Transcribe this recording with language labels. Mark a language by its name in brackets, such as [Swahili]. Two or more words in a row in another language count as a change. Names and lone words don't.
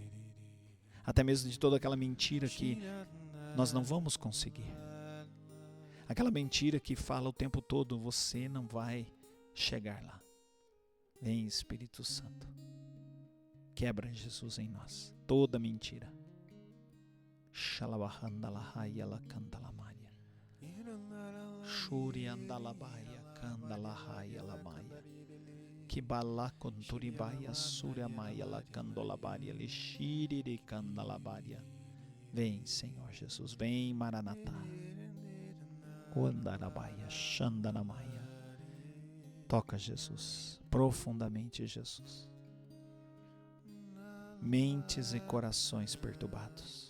[Portuguese] Até mesmo de toda aquela mentira que nós não vamos conseguir. Aquela mentira que fala o tempo todo, você não vai chegar lá. Vem, Espírito Santo. Quebra, Jesus, em nós toda mentira. Shalabahandalahaya la Kandalamaria. Shuriandalabaia Kandalahaya la Maia. Kibala Konturibaia Suryamaya la Kandolabaria Lishiri Kandalabaria. Vem, Senhor Jesus, vem, Maranatá. Ondarabaia Xandanamaia. Toca, Jesus, profundamente, Jesus. Mentes e corações perturbados.